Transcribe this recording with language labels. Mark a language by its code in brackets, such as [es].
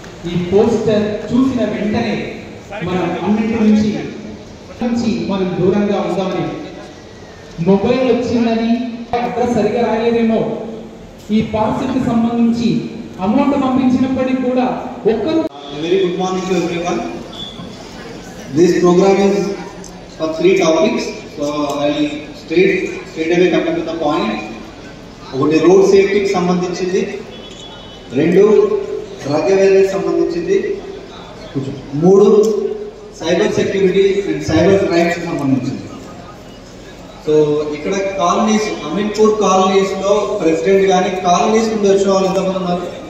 [te] ఈ పోస్టర్ చూసిన వెంటనే మనం అన్నింటి నుంచి మనం దూరంగా ఉందామని, మొబైల్ వచ్చిందని అడ్రస్ సరిగా రాలేదేమో, ఈ పార్సిల్కి సంబంధించి అమౌంట్ పంపించినప్పటికీ కూడా [en] Very good morning to everyone. This program is for 3 topics, so I'll straight away come to the point. [te] ఒకటి రోడ్ సేఫ్టీకి సంబంధించింది, 2 డ్రగ్ అవేర్నెస్ సంబంధించింది, 3 cyber security and cyber crimes సంబంధించింది. సో ఇక్కడ కాలనీస్, అమీన్పూర్ కాలనీస్ లో ప్రెసిడెంట్ కానీ colonies నుండి వచ్చిన వాళ్ళు ఎంతమంది ఉన్నారు?